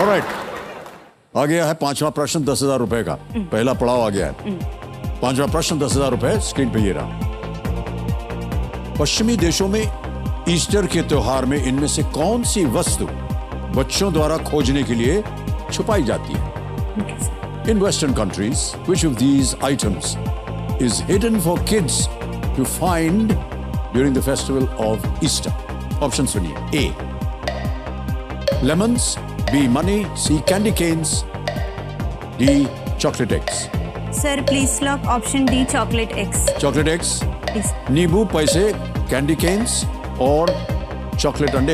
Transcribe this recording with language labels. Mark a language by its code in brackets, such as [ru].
[hi] Alright, आ गया है पांचवा प्रश्न 10,000 रुपए का। पहला पड़ाव आ गया है। पांचवा प्रश्न 10,000 रुपए स्क्रीन पे ये रहा। पश्चिमी देशों में ईस्टर के त्योहार में इनमें से कौन सी वस्तु बच्चों द्वारा खोजने के लिए छुपाई जाती है? [en] In Western countries, which of these items is hidden for kids to find during the festival of Easter? [hi] Options सुनिए। [en] A, lemons, B, money, C, candy canes, D, chocolate eggs. Sir please lock option D chocolate eggs. Chocolate eggs, [hi] नींबू, पैसे, candy Keynes और chocolate अंडे।